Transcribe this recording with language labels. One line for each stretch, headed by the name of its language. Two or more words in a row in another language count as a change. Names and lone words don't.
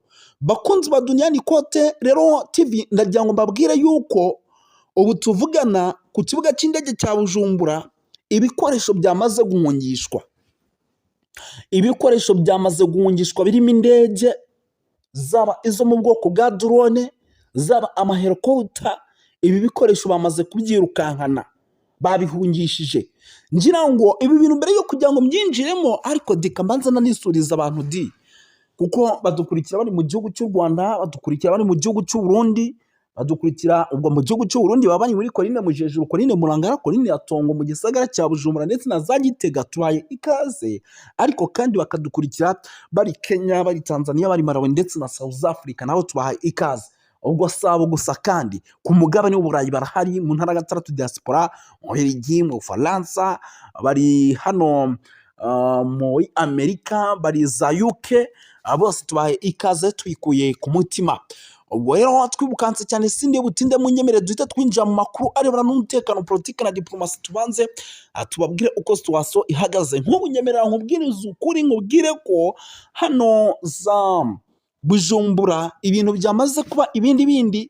Kinyarwanda: Bakunzi ba Duniani Kote rero TV ndagira ngo mbabwire yuko ubu tuvugana ku kibuga cy'indege cya Bujumbura ibikoresho byamaze guhungishwa. Ibikoresho byamaze guhungishwa birimo indege, zaba izo mu bwoko bwa drone, zaba amahelikopter. Ibi bikoresho bamaze kubyirukankana, babihungishije. Ngira ngo ibi bintu mbere yo kugira ngo mbyinjiremo, ariko dikamanza nanisuriza abantu kuko badukurikira bari mu gihugu cy'u Rwanda, badukurikira bari mu gihugu cy'u Burundi, badukurikira ubwo mu gihugu cy'u Burundi baba bari muri Korine Mujejuru, Korine Murangara, Korine Yatongo mu gisagara cya Bujumbura ndetse na za Gitega, tubaye ikaze. Ariko kandi bakadukurikira bari Kenya, bari Tanzania, bari Malawi ndetse na South Africa, nabo tubahaye ikaze. Ubwo sabo gusa kandi ku mugabane w'Uburayi barahari, mu ntara gatandatu diaspora, mu Belgium, mu Faransa, bari hano muri Amerika, bari za UK, bose tubaye ikaze twikuye ku mutima. Ubwo rero twibukanse cyane sindi butinde munyemerere duhita twinjira mu makuru arebana n'umutekano, politiki na diplomasi. Tubanze tubabwire uko situation ihagaze. Nk'ubunyemerera nkubwiriza ukuri, nkubwire ko hano za Bujumbura ibintu byamaze kuba ibindi.